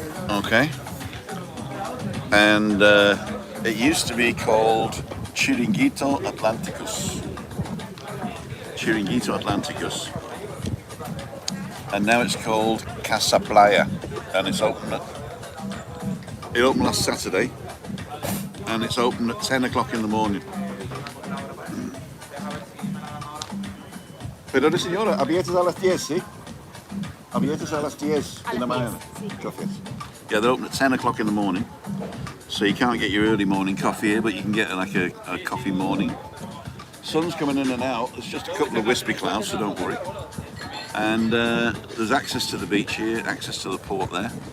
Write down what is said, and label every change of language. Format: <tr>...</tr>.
<en>Okay, and it used to be called Chiringuito Atlanticus. Chiringuito Atlanticus. And now it's called Casa Playa, and it opened last Saturday, and it's open at 10 o'clock in the morning.</en> <es>Perdone signora, abiertas a las 10, ¿sí? Abiertas a las 10</es> <en>in the</en> <es>mañana. Gracias.</es> <en>Yeah, they're open at 10 o'clock in the morning, so you can't get your early morning coffee here, but you can get like a coffee morning. Sun's coming in and out. There's just a couple of wispy clouds, so don't worry. And there's access to the beach here, access to the port there.</en>